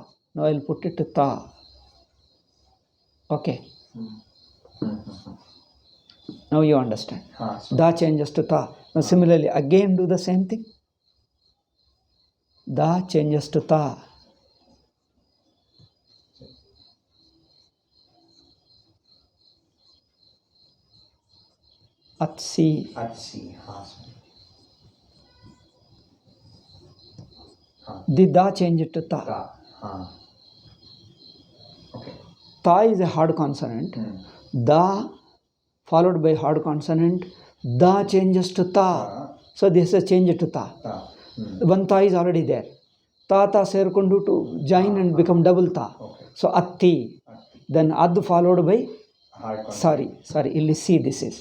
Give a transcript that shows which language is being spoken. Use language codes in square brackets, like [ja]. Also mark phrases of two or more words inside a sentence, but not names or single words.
[en] Now I'll put it to Ta. Okay. Now you understand. Da changes to Ta. Now similarly, again do the same thing. Da changes to Ta. Atsi. Atsi. Sorry. The da change it to ta. Ta. Okay. Ta is a hard consonant. Da followed by hard consonant. Da changes to ta. So this is a change to ta. One ta is already there. Ta serkundu to join and become double ta. Okay. So atti. Then ad followed by sorry, illi C this is.